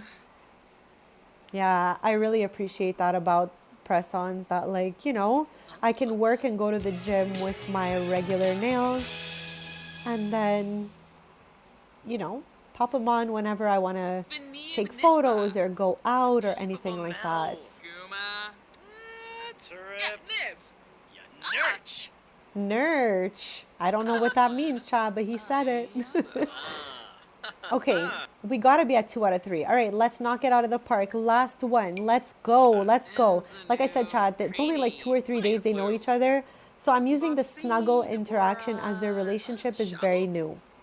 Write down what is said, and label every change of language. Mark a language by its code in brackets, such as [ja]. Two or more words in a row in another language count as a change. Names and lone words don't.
[en] Yeah, I really appreciate that about press-ons, that, like, you know, I can work and go to the gym with my regular nails and then, you know, pop them on whenever I want to take photos or go out or anything like that. Guma. Trip. Nibs. Ya nurch. Nurch. I don't know what that means, Chad, but he said it. Okay, we gotta be at 2 out of 3. All right, let's knock it out of the park. Last one. Let's go. Let's go. Like I said, Chad, it's only like 2 or 3 days they know each other. So I'm using the snuggle interaction as their relationship is very new.